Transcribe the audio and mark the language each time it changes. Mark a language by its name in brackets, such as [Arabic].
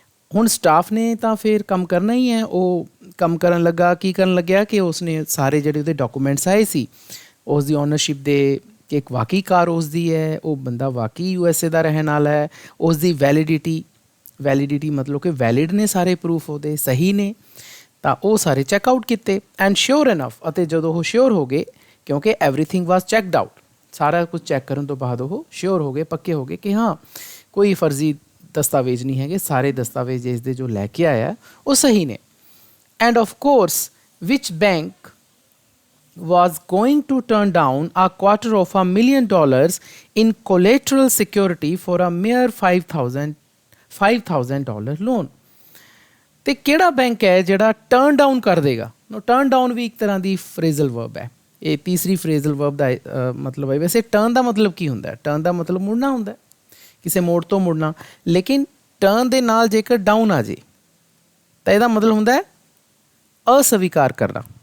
[Punjabi] ਹੁਣ ਸਟਾਫ ਨੇ ਤਾਂ ਫਿਰ ਕੰਮ ਕਰਨਾ ਹੀ ਹੈ। ਉਹ ਕੰਮ ਕਰਨ ਲੱਗਾ, ਕੀ ਕਰਨ ਲੱਗਿਆ ਕਿ ਉਸਨੇ ਸਾਰੇ ਜਿਹੜੇ ਉਹਦੇ ਡਾਕੂਮੈਂਟਸ ਆਏ ਸੀ ਉਸ ਦੀ ਓਨਰਸ਼ਿਪ ਦੇ, ਕਿ ਇੱਕ ਵਾਕਈ ਕਾਰ ਉਸ ਦੀ ਹੈ, ਉਹ ਬੰਦਾ ਵਾਕਈ USA ਦਾ ਰਹਿਣ ਵਾਲਾ ਹੈ, ਉਸ ਦੀ ਵੈਲਿਡਿਟੀ ਮਤਲਬ ਕਿ ਵੈਲਿਡ ਨੇ ਸਾਰੇ ਪ੍ਰੂਫ, ਉਹਦੇ ਸਹੀ ਨੇ। ਤਾਂ ਉਹ ਸਾਰੇ ਚੈੱਕ ਆਊਟ ਕੀਤੇ [English] and sure enough, [Punjabi] ਅਤੇ ਜਦੋਂ ਉਹ ਸ਼ੋਰ ਹੋ ਗਏ, ਕਿਉਂਕਿ [English] everything was checked out, [Punjabi] ਸਾਰਾ ਕੁਝ ਚੈੱਕ ਕਰਨ ਤੋਂ ਬਾਅਦ ਉਹ ਸ਼ੋਰ ਹੋ ਗਏ, ਪੱਕੇ ਹੋ ਗਏ ਕਿ ਹਾਂ ਕੋਈ ਫਰਜ਼ੀ ਦਸਤਾਵੇਜ਼ ਨਹੀਂ ਹੈਗੇ, ਸਾਰੇ ਦਸਤਾਵੇਜ਼ ਇਸ ਦੇ ਜੋ ਲੈ ਕੇ ਆਇਆ ਉਹ ਸਹੀ ਨੇ। [English] And of course ਵਿਚ bank was going to turn down $250,000 in collateral security for a mere $5,000 loan। [Punjabi] ਤੇ ਕਿਹੜਾ ਬੈਂਕ ਹੈ ਜਿਹੜਾ ਟਰਨ ਡਾਊਨ ਕਰ ਦੇਗਾ? ਟਰਨ ਡਾਊਨ ਵੀ ਇੱਕ ਤਰ੍ਹਾਂ ਦੀ ਫਰੇਜ਼ਲ ਵਰਬ ਹੈ। ਇਹ ਤੀਸਰੀ ਫਰੇਜ਼ਲ ਵਰਬ ਦਾ ਮਤਲਬ ਹੈ। ਵੈਸੇ ਟਰਨ ਦਾ ਮਤਲਬ ਕੀ ਹੁੰਦਾ? ਟਰਨ ਦਾ ਮਤਲਬ ਮੁੜਨਾ ਹੁੰਦਾ, ਕਿਸੇ ਮੋੜ ਤੋਂ ਮੁੜਨਾ। ਲੇਕਿਨ ਟਰਨ ਦੇ ਨਾਲ ਜੇਕਰ ਡਾਊਨ ਆ ਜੇ ਤਾਂ ਇਹਦਾ ਮਤਲਬ ਹੁੰਦਾ ਅਸਵੀਕਾਰ ਕਰਨਾ।